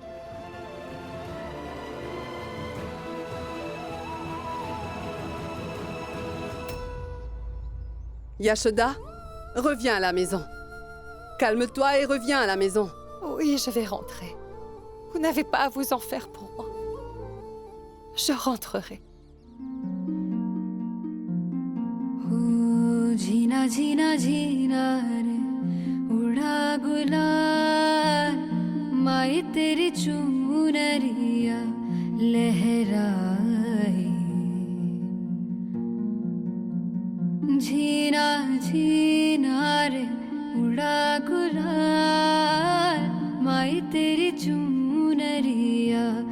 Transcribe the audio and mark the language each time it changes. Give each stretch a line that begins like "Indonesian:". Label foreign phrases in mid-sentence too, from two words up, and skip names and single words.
French: Yashoda, reviens à la maison. Calme-toi et reviens à la maison. Oui, je vais rentrer. Vous n'avez pas à vous en faire pour moi. Je rentrerai.
Hindi: जीना जीना जीना रे उड़ा गुलाल माई तेरी चुनरिया लहराए जीना जीना रे उड़ा गुलाल माई तेरी चुनरिया